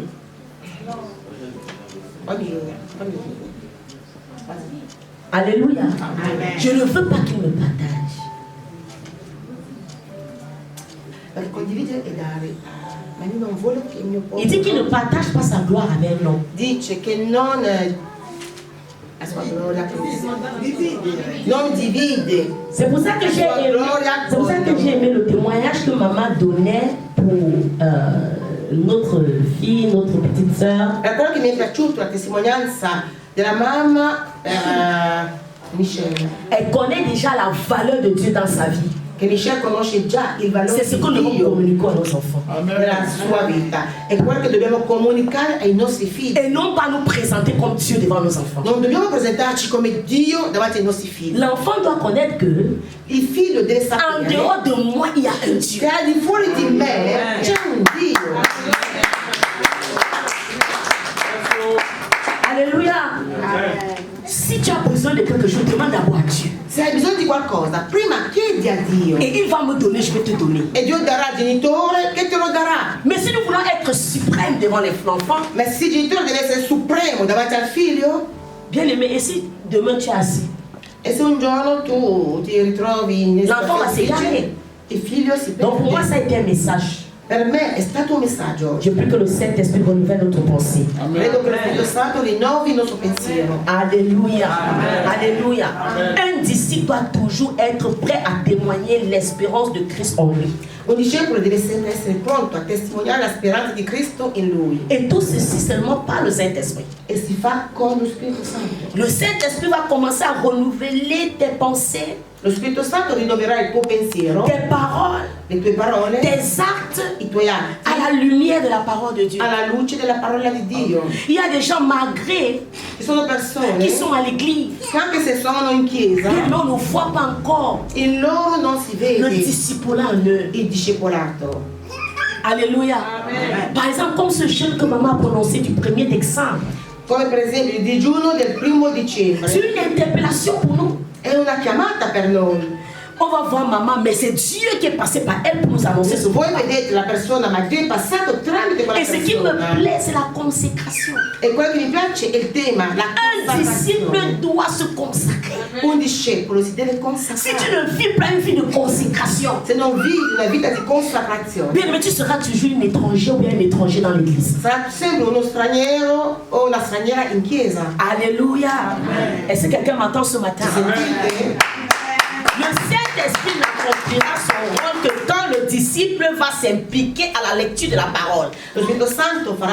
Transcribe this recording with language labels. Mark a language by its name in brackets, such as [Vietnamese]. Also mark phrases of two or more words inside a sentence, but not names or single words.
[French] Alléluia. Je ne veux pas qu'il me partage. [Italian] Per condividere e dare. Ma io non voglio che il mio popolo... [French] Il dit qu'il ne partage pas sa gloire avec l'homme. [Italian] Dice che non... non divide. [French] C'est pour ça que j'ai aimé le témoignage que maman donnait pour notre fille, notre petite sœur. [Italian] Per quello che mi è piaciuto la testimonianza della mamma Michelle. [French] Elle connaît déjà la valeur de Dieu dans sa vie. [Italian] Che Michelle conosce già il valore [French] C'est ce que nous [Italian] di Dio [French] communiquons à nos enfants. [Italian] nella sua vita. È quello che dobbiamo comunicare ai nostri figli. [French] Et non pas nous présenter comme Dieu devant nos enfants. [Italian] Non dobbiamo presentarci come Dio davanti ai nostri figli. [French] L'enfant doit connaître que [Italian] Il figlio deve [French] en [Italian] sapere [French] dehors de moi, il y a un Dieu. [Italian] che al di fuori di me c'è un Dio. [French] Alléluia. Si tu as besoin de quelque chose, demande d'abord à Dieu. [Italian] Se hai bisogno di qualcosa, prima chiedi a Dio. [French] Et il va me donner, je vais te donner. [Italian] E Dio darà al genitore che te lo darà. [French] Mais si nous voulons être suprêmes devant l'enfant, [Italian] Ma se il genitore deve essere supremo davanti al figlio, [French] bien aimé, et si demain tu es assis, [Italian] e se un giorno tu ti ritrovi in [French] l'enfant va s'égarer. [Italian] il figlio si [French] Donc pour moi, [Italian] perde. [French] ça a été un message. [Italian] Per me è stato un messaggio. [French] Je prie que le Saint-Esprit renouvelle notre pensée. [Italian] Credo che lo Spirito Santo rinnovi il nostro pensiero. [French] Alléluia. Alléluia. Un disciple doit toujours être prêt à témoigner l'espérance de Christ en lui. [Italian] Un discepolo deve sempre essere pronto a testimoniare la speranza di Cristo in lui. [French] Et tout ceci seulement par le Saint-Esprit. [Italian] E si fa con lo Spirito Santo. [French] Le Saint-Esprit va commencer à renouveler tes pensées, [Italian] Lo Spirito Santo rinnoverà il tuo pensiero, [French] tes paroles, [Italian] le tue parole, [French] tes actes [Italian] i tuoi atti [French] à la lumière de la parole de Dieu. [Italian] alla luce della parola di Dio. [French] Il y a des gens malgré [Italian] Ci sono persone [French] qui sont à l'église, [Italian] che anche se sono in chiesa, [French] mais on ne voit pas encore [Italian] in loro non si [French] le [Italian] vede [French] disciple en eux. [Italian] il discepolato. [French] Alléluia. Par exemple, comme ce jeûne que maman a prononcé du 1er décembre. [Italian] Come per esempio il digiuno del 1° [French] C'est [Italian] dicembre. [French] une interpellation pour nous. [Italian] È una chiamata per noi. [French] On va voir maman, mais c'est Dieu qui est passé par elle pour nous annoncer ce [Italian] Voi [French] point. [Italian] vedete la persona, ma Dio è passato tramite quella [French] Et ce qui me [Italian] persona. [French] plaît, c'est la consécration. [Italian] E quello che mi piace è il tema, la [French] Un disciple [Italian] consacrazione. [French] doit se consacrer. [Italian] Un discepolo si deve [French] Si tu [Italian] consacrare. [French] ne vis pas une vie de consécration, [Italian] Se non vivi una vita di consacrazione, [French] bien, mais tu seras toujours une étrangère ou bien un étranger dans l'église. [Italian] sarà sempre uno straniero o una straniera in chiesa. [French] Alléluia. Est-ce que quelqu'un m'entend ce matin? [Italian] Sentite? [French] Le Saint Saint-Esprit n'accomplira son rôle que quand le disciple va s'impliquer à la lecture de la parole. [Italian] Lo Spirito Santo farà